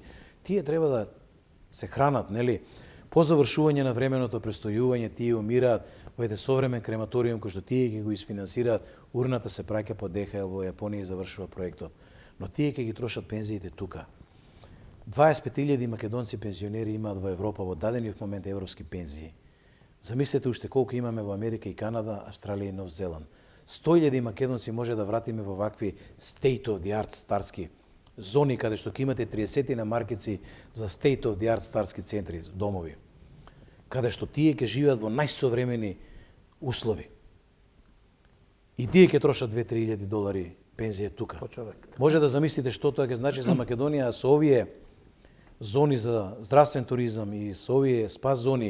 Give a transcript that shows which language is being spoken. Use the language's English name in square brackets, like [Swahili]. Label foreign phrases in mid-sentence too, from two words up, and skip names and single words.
[Macedonian] Тие треба да се хранат, нели? По завршување на временото престојување, тие умираат во еден современ крематориум кој што тие ќе го isfinansираат, урната се праќа по ДХЛ во Јапонија и завршува проектот. Но тие ќе ги трошат пензиите тука. 25.000 македонци пензионери имаат во Европа во дадени момент европски пензии. Замислете уште колку имаме во Америка и Канада, Австралија и Нов Зеланд. 100.000 македонци може да вратиме во вакви [English] state of the art [Macedonian] старски зони, каде што ќе имате 30 на маркици за [English] state of the art [Macedonian] старски центри, домови, каде што тие ќе живеат во најсовремени услови. И тие ќе трошат 2-3 илјади долари пензија тука. По човек. Може да замислите што тоа ќе значи за Македонија со овие зони за здравствен туризам и со овие спа зони.